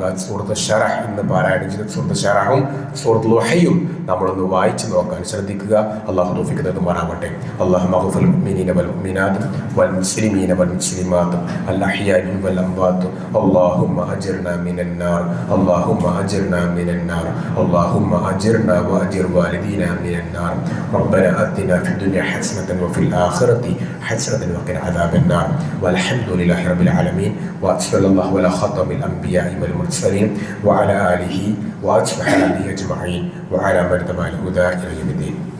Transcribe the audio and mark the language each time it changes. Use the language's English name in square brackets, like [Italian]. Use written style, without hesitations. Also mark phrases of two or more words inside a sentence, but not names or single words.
[Malayalam] സൂറത്ത് ശറഹ് ഇന്ന് പാരായണം ചെയ്ത സൂറത്ത് ശറഹും സൂറത്ത് ലുഹയും നമ്മളൊന്ന് വായിച്ചു നോക്കാൻ ശ്രദ്ധിക്കുക. അള്ളാഹു തൗഫീഖ് നൽകുമാറാവട്ടെ. [Arabic] اللهم اغفر للمؤمنين والمؤمنات والمسلمين والمسلمات الأحياء والأموات. اللهم أجرنا من النار اللهم أجرنا من النار, اللهم أجرنا وأجر والدينا من النار. ربنا آتنا في الدنيا حسنة وفي الآخرة حسنة وقنا عذاب النار. والحمد لله رب العالمين. وصلى الله على خاتم الأنبياء والمرسلين وعلى آله وأصحابه أجمعين وعلى من تبع الهدى إلى يوم الدين.